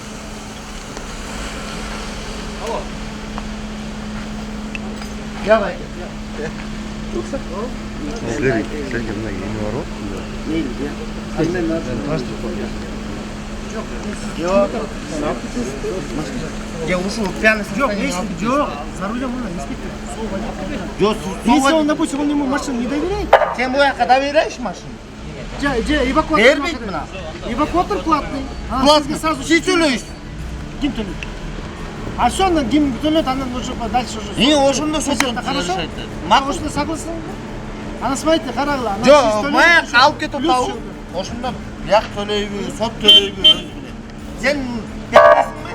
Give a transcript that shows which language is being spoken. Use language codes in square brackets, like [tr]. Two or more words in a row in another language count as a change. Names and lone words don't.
[ky] Давай. Силерге мына эме бар го? [ru] Я ушул пьяный [ky] Жок, жок, [ru] за рулем [ky] мына инспектор. Жок, [ru] Если он, допустим, он ему машину не доверяет, [ky] сен бу жака [ru] доверяешь машину? [ky] эвакуатор. Бербейт мына. [ru] Эвакуатор платный. Платный. Сразу [kk] Сіз төлейсіз. [ky] Ким төлейт? [ru] А что, [ky] андан ким төлейт, андан [ru] уже дальше уже. [ky] Ошондо [ru] Хорошо? [ky] Макул. Ошондо согласен? Ана смотрите, карагыла. Жок, маяк алып кетип атабы. Ошондо бияк төлөйбү, сот төлөйбү өзү билет. Сен кетесиңби?